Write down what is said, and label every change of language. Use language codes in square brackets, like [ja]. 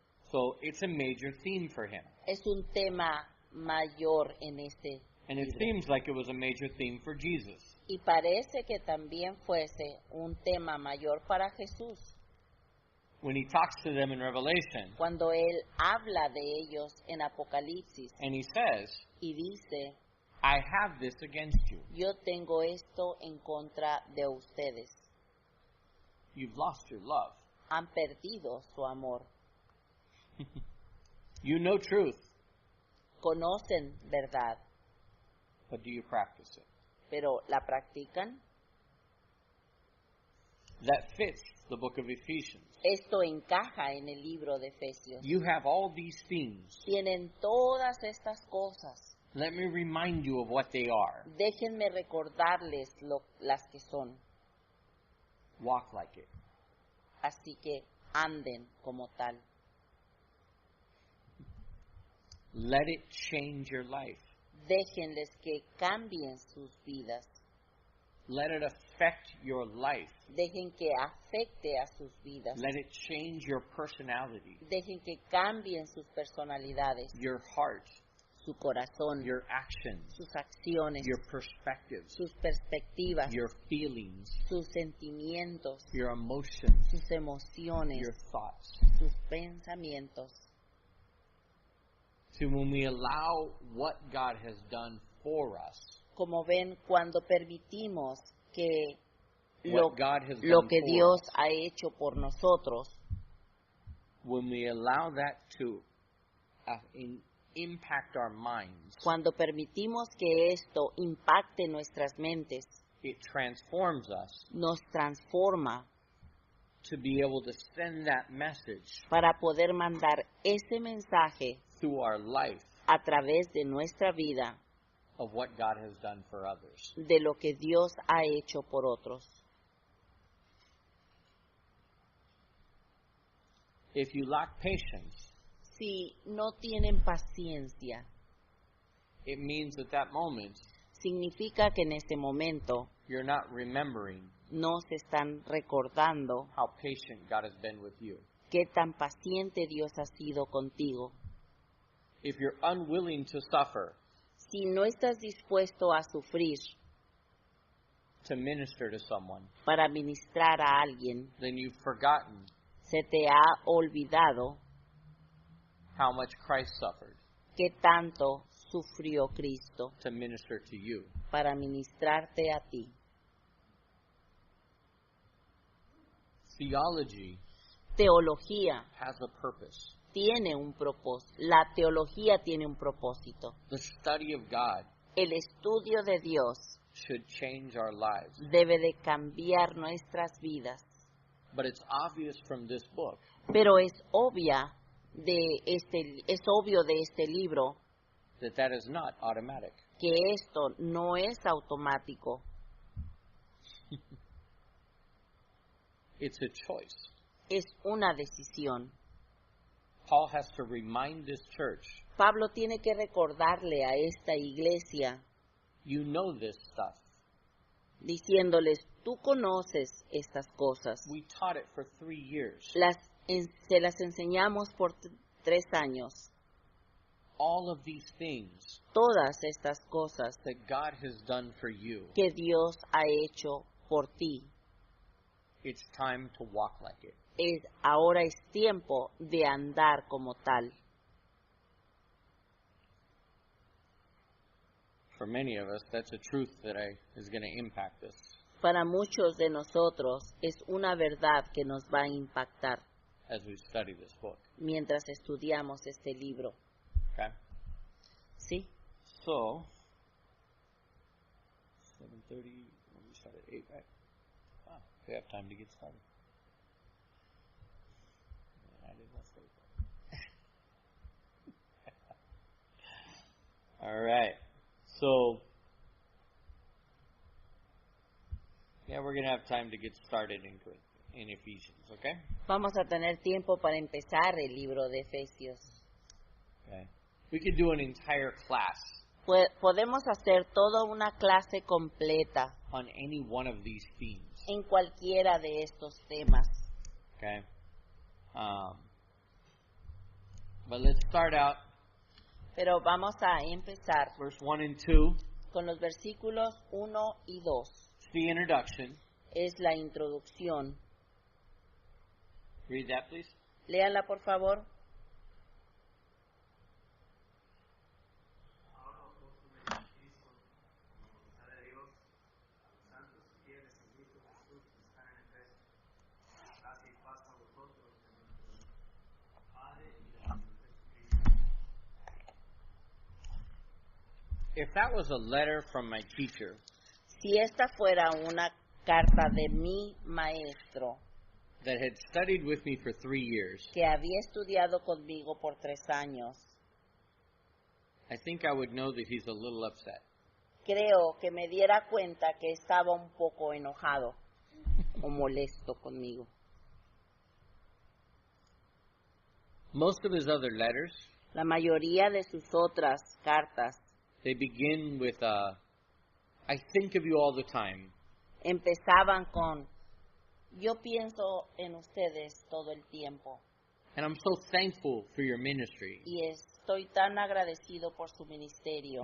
[en] So, it's a major theme for him. [es] Es un tema mayor en este [en] And it [es] libro. [en] seems like it was a major theme for Jesus. [es] Y parece que también fuese un tema mayor para Jesús. [en] When he talks to them in Revelation, [es] Cuando Él habla de ellos en Apocalipsis [en] and he says, [es] y dice, [en] I have this against you. [es] yo tengo esto en contra de ustedes. [en] You've lost your love. [es] Han perdido su amor. [en] You know truth, [es] Conocen verdad, [en] but do you practice it? [es] pero ¿la practican? [en] That fits the book of Ephesians. [es] Esto encaja en el libro de Efesios. [en] You have all these themes. [es] Tienen todas estas cosas. [en] Let me remind you of what they are. [es] Déjenme recordarles las que son. [en] Walk like it. [es] Así que anden como tal. [en] Let it change your life. [es] Déjenles que cambien sus vidas. [en] Let it affect your life. [es] Dejen que afecte a sus vidas. [en] Let it change your personality, [es] Dejen que cambien sus personalidades, [en] your heart, [es] su corazón, [en] your actions, [es] sus acciones, [en] your perspectives, [es] sus perspectivas, [en] your feelings, [es] sus sentimientos, [en] your emotions, [es] sus emociones, [en] your thoughts. [es] sus pensamientos. [en] So when we allow what God has done for us, [es] Como ven, cuando permitimos que lo [en] what God has [es] que [en] done for [es] Dios [en] us, [es] ha hecho por nosotros, [en] when we allow that to impact our minds, [es] cuando permitimos que esto impacte nuestras mentes, [en] it transforms us [es] nos transforma [en] to be able to send that message [es] para poder mandar ese mensaje [en] through our life [es] a través de nuestra vida [en] of what God has done for others. [es] de lo que Dios ha hecho por otros. [en] If you lack patience, [es] Si no tienen paciencia, [en] it means at that moment [es] significa que en ese momento [en] you're not remembering [es] no se están recordando [en] how patient God has been with you. [es] qué tan paciente Dios ha sido contigo. [en] If you're unwilling to suffer [es] Si no estás dispuesto a sufrir [en] to minister to someone, [es] para ministrar a alguien, [en] then you've forgotten [es] se te ha olvidado [en] how much Christ suffered [es] qué tanto sufrió Cristo [en] to minister to you. [es] para ministrarte a ti. [en] Theology [es] Teología [en] has a purpose. [es] tiene un propósito. La teología tiene un propósito. [en] The study of God [es] El estudio de Dios [en] should change our lives. [es] debe de cambiar nuestras vidas. [en] But it's obvious from this book [es] Pero es obvio de este libro [en] that is not automatic. [es] que esto no es automático. [en] It's a choice. [es] Es una decisión. [en] Paul has to remind this church, [es] Pablo tiene que recordarle a esta iglesia, [en] you know this stuff. [es] diciéndoles, tú conoces estas cosas. [en] We taught it for 3 years. [es] Se las enseñamos por 3 años. [en] All of these things [es] Todas estas cosas [en] that God has done for you, [es] que Dios ha hecho por ti. [en] it's time to walk like it. [es] Ahora es tiempo de andar como tal. [en] For many of us, that's a truth that is going to impact us [es] Para muchos de nosotros es una verdad que nos va a impactar [en] as we study this book. [es] mientras estudiamos este libro. [en] Okay? [es] ¿Sí? [en] So, 7:30, we start at 8, right? Wow, we have time to get started. I did not say that. All right. So, yeah, we're going to have time to get started in Ephesians, okay? [es] Vamos a tener tiempo para empezar el libro de Efesios. [en] Okay. We could do an entire class [es] Podemos hacer toda una clase completa [en] on any one of these themes, [es] en cualquiera de estos temas. [en] okay? But let's start out [es] Pero vamos a empezar [en] verse 1 and 2. [es] con los versículos 1 y 2. [en] It's the introduction. [es] Es la introducción. [en] Read that, please. [es] Léanla, por favor. [en] If that was a letter from my teacher, [es] Si esta fuera una carta de mi maestro [en] that had studied with me for 3 years, [es] que había estudiado conmigo por 3 años, [en] I think I would know that he's a little upset. [es] creo que me diera cuenta que estaba un poco enojado o molesto conmigo. [en] Most of his other letters, [es] La mayoría de sus otras cartas [en] they begin with, I think of you all the time. [es] empezaban con, yo pienso en ustedes todo el tiempo [en] And I'm so thankful for your ministry. [es] y estoy tan agradecido por su ministerio.